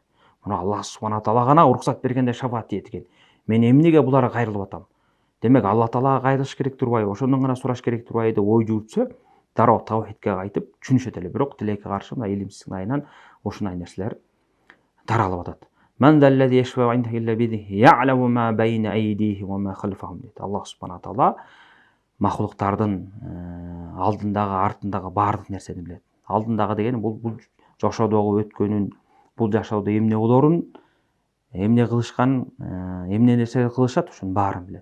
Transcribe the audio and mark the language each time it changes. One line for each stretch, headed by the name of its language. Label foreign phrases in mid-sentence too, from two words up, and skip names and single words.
Kyrgyz: Мына Аллах субхана таала гана уруксат бергенде шафаат дейт экен. Мен эмнеге буларга кайрылып атам? Демек Алла таалага кайрылыш керек турбайбы? Ошондон гана сураш керек турбайбы деп ой жүгүртсө, дароо тавхидке кайтып түшүнүшөт эле. Бирок тилекке каршы мына илимсиздин айынан ушундай нерселер таралып атат.
Arabic: من ذا الذي يشفع عنده إلا بإذنه يعلم ما بين أيديه وما خلفهم дейт.
Kyrgyz: Аллах субхана таала махлуктардын алдындагы, артындагы баардык нерсени билет. Алдындагы деген бул жашоодогу өткөнүн, бул жашоодо эмне болорун, эмне кылышкан, эмне нерсе кылышат, ушунун баарын билет.